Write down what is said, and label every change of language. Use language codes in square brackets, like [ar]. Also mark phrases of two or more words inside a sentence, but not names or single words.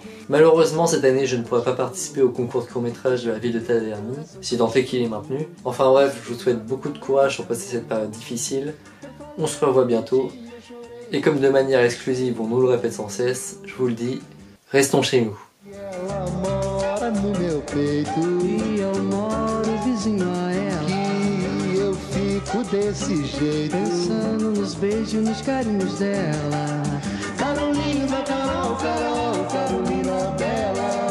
[fr] Malheureusement, cette année, je ne pourrai pas participer au concours de court-métrage de la ville de Taverny, si tant est qu'il est maintenu. Enfin bref, je vous souhaite beaucoup de courage pour passer cette période difficile. On se revoit bientôt. Et comme de manière exclusive, on nous le répète sans cesse, je vous le dis, restons chez nous. [pt] Desse jeito, pensando nos beijos, nos carinhos dela. Carolina, Carol, Carol, Carolina Bela.